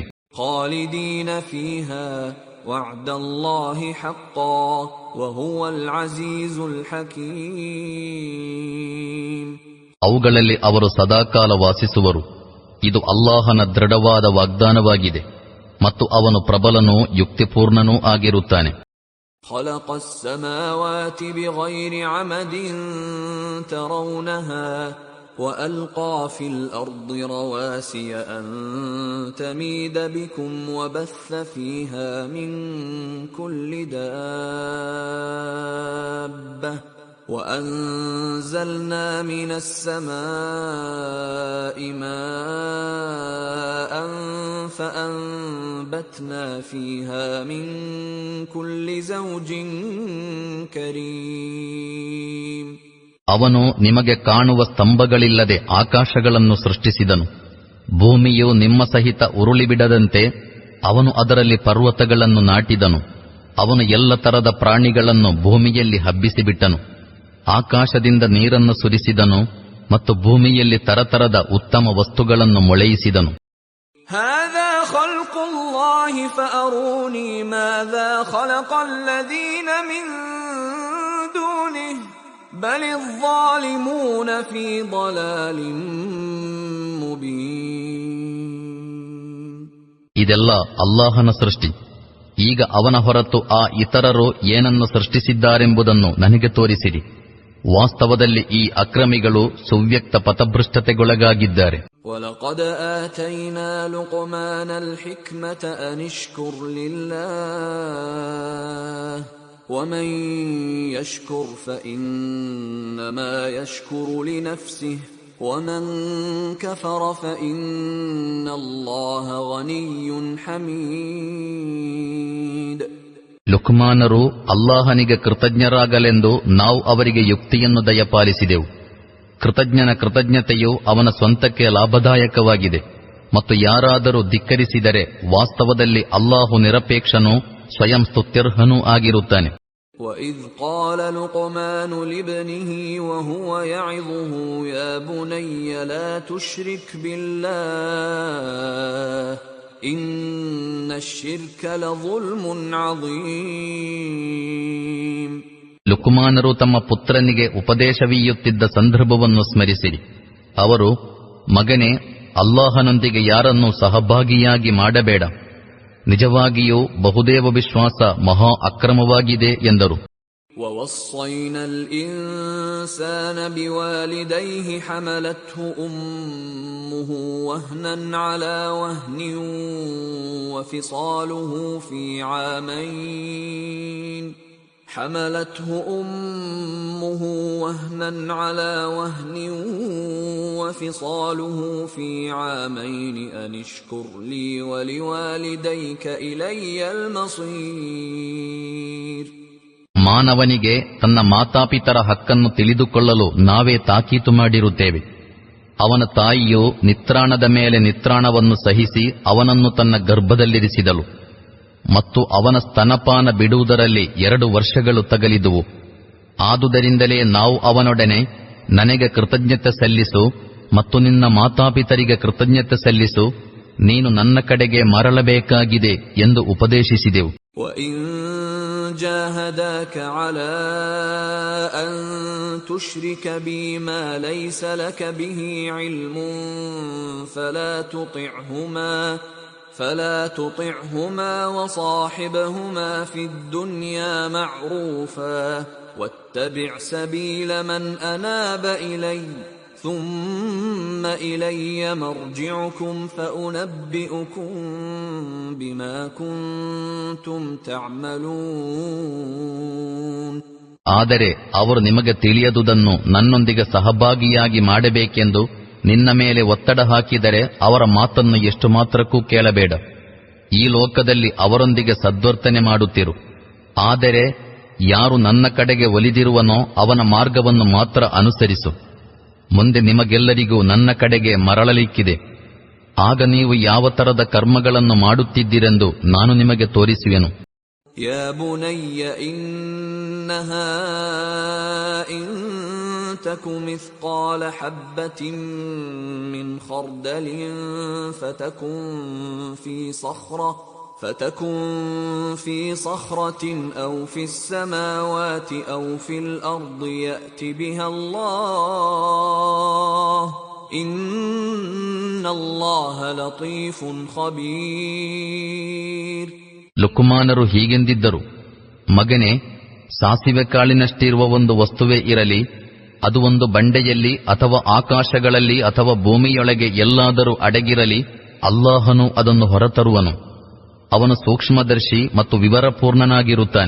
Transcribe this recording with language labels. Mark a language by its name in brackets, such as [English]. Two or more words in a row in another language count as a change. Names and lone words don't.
[Arabic] خالدين فيها وعد الله حقا وهو العزيز الحكيم. [Kannada] ಅವುಗಳಲ್ಲಿ ಅವರು ಸದಾಕಾಲ ವಾಸಿಸುವರು. ಇದು ಅಲ್ಲಾಹನ ದೃಢವಾದ ವಾಗ್ದಾನವಾಗಿದೆ ಮತ್ತು ಅವನು ಪ್ರಬಲನೂ ಯುಕ್ತಿಪೂರ್ಣನೂ ಆಗಿರುತ್ತಾನೆ. [Arabic] خلق السماوات بغير عمد ترونها وألقى في الأرض رواسي أن تميد بكم وبث فيها من كل دابة وأنزلنا من السماء ماء فأنبتنا فيها من كل زوج كريم. [Kannada] ಅವನು ನಿಮಗೆ ಕಾಣುವ ಸ್ತಂಭಗಳಿಲ್ಲದೆ ಆಕಾಶಗಳನ್ನು ಸೃಷ್ಟಿಸಿದನು. ಭೂಮಿಯು ನಿಮ್ಮ ಸಹಿತ ಉರುಳಿಬಿಡದಂತೆ ಅವನು ಅದರಲ್ಲಿ ಪರ್ವತಗಳನ್ನು ನಾಟಿದನು. ಅವನು ಎಲ್ಲ ತರದ ಪ್ರಾಣಿಗಳನ್ನು ಭೂಮಿಯಲ್ಲಿ ಹಬ್ಬಿಸಿಬಿಟ್ಟನು. ಆಕಾಶದಿಂದ ನೀರನ್ನು ಸುರಿಸಿದನು ಮತ್ತು ಭೂಮಿಯಲ್ಲಿ ತರತರದ ಉತ್ತಮ ವಸ್ತುಗಳನ್ನು ಮೊಳೆಯಿಸಿದನು. [Arabic] هذا خلق الله فأروني ماذا خلق الذين من دونه بل الظالمون في ضلال مبين. [Kannada] ಇದೆಲ್ಲ ಅಲ್ಲಾಹನ ಸೃಷ್ಟಿ. ಈಗ ಅವನ ಹೊರತು ಆ ಇತರರು ಏನನ್ನು ಸೃಷ್ಟಿಸಿದ್ದಾರೆಂಬುದನ್ನು ನನಗೆ ತೋರಿಸಿರಿ. ವಾಸ್ತವದಲ್ಲಿ ಈ ಅಕ್ರಮಿಗಳು ಸುವ್ಯಕ್ತ ಪಥಭ್ರಷ್ಟತೆಗೊಳಗಾಗಿದ್ದಾರೆ. [Arabic] وَلَقَدْ آتَيْنَا لُقْمَانَ الْحِكْمَةَ أَنِ اشْكُرْ لِلَّهِ وَمَنْ يَشْكُرْ فَإِنَّمَا يَشْكُرُ لِنَفْسِهِ وَمَنْ كَفَرَ فَإِنَّ اللَّهَ غَنِيٌّ حَمِيدٌ. [Kannada] ಲುಕ್ಮಾನರು ಅಲ್ಲಾಹನಿಗೆ ಕೃತಜ್ಞರಾಗಲೆಂದು ನಾವು ಅವರಿಗೆ ಯುಕ್ತಿಯನ್ನು ದಯಪಾಲಿಸಿದೆವು. ಕೃತಜ್ಞನ ಕೃತಜ್ಞತೆಯು ಅವನ ಸ್ವಂತಕ್ಕೆ ಲಾಭದಾಯಕವಾಗಿದೆ. ಮತ್ತು ಯಾರಾದರೂ ಧಿಕ್ಕರಿಸಿದರೆ ವಾಸ್ತವದಲ್ಲಿ ಅಲ್ಲಾಹು ನಿರಪೇಕ್ಷನೂ ಸ್ವಯಂ ಸ್ತುತ್ಯರ್ಹನೂ ಆಗಿರುತ್ತಾನೆ. [Arabic] وَإِذْ قَالَ لُقْمَانُ لِابْنِهِ وَهُوَ يَعِظُهُ يَا بُنَيَّ لَا تُشْرِكْ بِاللَّهِ إِنَّ الشِّرْكَ لَظُلْمٌ عَظِيمٌ. [Kannada] ಲುಕ್ಮಾನರು ತಮ್ಮ ಪುತ್ರನಿಗೆ ಉಪದೇಶವೀಯುತ್ತಿದ್ದ ಸಂದರ್ಭವನ್ನು ಸ್ಮರಿಸಿರಿ. ಅವರು, ಮಗನೇ, ಅಲ್ಲಾಹನೊಂದಿಗೆ ಯಾರನ್ನೂ ಸಹಭಾಗಿಯಾಗಿ ಮಾಡಬೇಡ. ನಿಜವಾಗಿಯೂ ಬಹುದೇವ ವಿಶ್ವಾಸ ಮಹಾ ಅಕ್ರಮವಾಗಿದೆ ಎಂದರು. [Arabic] وَوَصَّيْنَا الْإِنسَانَ بِوَالِدَيْهِ حَمَلَتْهُ أُمُّهُ وَهْنًا عَلَى وَهْنٍ وَفِصَالُهُ فِي عَامَيْنِ حملته أمه وهنا على وهن وفصاله في عامين أن اشكر لي ولوالديك إلي المصير. [Kannada] ಮಾನವನಿಗೆ ತನ್ನ ಮಾತಾಪಿತರ ಹಕ್ಕನ್ನು ತಿಳಿದುಕೊಳ್ಳಲು ನಾವೇ ತಾಕೀತು ಮಾಡಿರುತ್ತೇವೆ. ಅವನ ತಾಯಿಯು ನಿತ್ರಾಣದ ಮೇಲೆ ನಿತ್ರಾಣವನ್ನು ಸಹಿಸಿ ಅವನನ್ನು ತನ್ನ ಗರ್ಭದಲ್ಲಿರಿಸಿದಳು ಮತ್ತು ಅವನ ಸ್ತನಪಾನ ಬಿಡುವುದರಲ್ಲಿ 2 ವರ್ಷಗಳು ತಗಲಿದುವು. ಆದುದರಿಂದಲೇ ನಾವು ಅವನೊಡನೆ ನನಗೆ ಕೃತಜ್ಞತೆ ಸಲ್ಲಿಸು ಮತ್ತು ನಿನ್ನ ಮಾತಾಪಿತರಿಗೆ ಕೃತಜ್ಞತೆ ಸಲ್ಲಿಸು, ನೀನು ನನ್ನ ಕಡೆಗೆ ಮರಳಬೇಕಾಗಿದೆ ಎಂದು ಉಪದೇಶಿಸಿದೆವು. [Arabic] وَإِن جَاهَدَاكَ عَلَى أَن تُشْرِكَ بِي مَا لَيْسَ لَكَ بِهِ عِلْمٌ فلا تطعهما وصاحبهما في الدنيا معروفا واتبع سبيل من أناب إلي ثم إلي مرجعكم فأنبئكم بما كنتم تعملون. [Kannada] ಆದರೆ ಅವರು ನಿಮಗೆ ತಿಳಿಯದುದನ್ನು ನನ್ನೊಂದಿಗೆ ಸಹಭಾಗಿಯಾಗಿ ಮಾಡಬೇಕೆಂದು ನಿನ್ನ ಮೇಲೆ ಒತ್ತಡ ಹಾಕಿದರೆ ಅವರ ಮಾತನ್ನು ಎಷ್ಟು ಮಾತ್ರಕ್ಕೂ ಕೇಳಬೇಡ. ಈ ಲೋಕದಲ್ಲಿ ಅವರೊಂದಿಗೆ ಸದ್ವರ್ತನೆ ಮಾಡುತ್ತಿರು. ಆದರೆ ಯಾರು ನನ್ನ ಕಡೆಗೆ ಒಲಿದಿರುವನೋ ಅವನ ಮಾರ್ಗವನ್ನು ಮಾತ್ರ ಅನುಸರಿಸು. ಮುಂದೆ ನಿಮಗೆಲ್ಲರಿಗೂ ನನ್ನ ಕಡೆಗೆ ಮರಳಲಿಕ್ಕಿದೆ. ಆಗ ನೀವು ಯಾವ ತರದ ಕರ್ಮಗಳನ್ನು ಮಾಡುತ್ತಿದ್ದಿರೆಂದು ನಾನು ನಿಮಗೆ ತೋರಿಸುವೆನು. [Arabic] يا بني إنها تك مثقال حبة من خردل فتكن في صخرة أو في السماوات أو في الأرض يأت بها الله إن الله لطيف خبير. [Kannada] ಲುಕ್ಮಾನರು ಹೀಗೆಂದಿದ್ದರು, ಮಗನೇ, ಸಾಸಿವೆ ಕಾಳಿನಷ್ಟಿರುವ ಒಂದು ವಸ್ತುವೇ ಇರಲಿ, ಅದು ಒಂದು ಬಂಡೆಯಲ್ಲಿ ಅಥವಾ ಆಕಾಶಗಳಲ್ಲಿ ಅಥವಾ ಭೂಮಿಯೊಳಗೆ ಎಲ್ಲಾದರೂ ಅಡಗಿರಲಿ, ಅಲ್ಲಾಹನು ಅದನ್ನು ಹೊರತರುವನು. ಅವನು ಸೂಕ್ಷ್ಮದರ್ಶಿ ಮತ್ತು ವಿವರಪೂರ್ಣನಾಗಿರುತ್ತಾನೆ.